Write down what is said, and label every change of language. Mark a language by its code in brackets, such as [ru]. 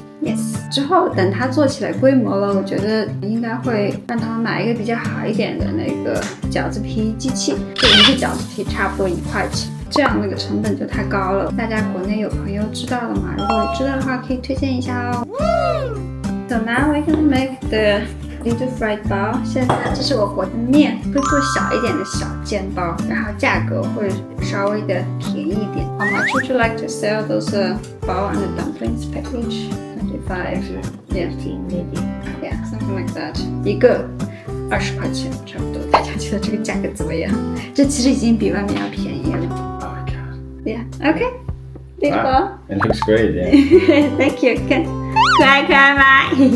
[zh] Yes， 之后等它做起来规模了，我觉得应该会让他们买一个比较好一点的那个饺子皮机器，就一个饺子皮差不多1块钱，这样那个成本就太高了。大家国内有朋友知道了吗？如果知道的话，可以推荐一下哦。 [en] So now we're gonna make the little fried ball。 [zh] 现在这是我和的面，会做小一点的小煎包，然后价格会稍微的便宜一点。 [en] How much would you like to sell those ball and the dumplings package? 25 yeah, yeah, something like that. [zh] 一个20块钱差不多，大家觉得这个价格怎么样？这其实已经比外面要便宜了。 [en] Yeah, okay. Beautiful. It looks great, yeah. Thank you. [zh] 看，可爱可爱吧？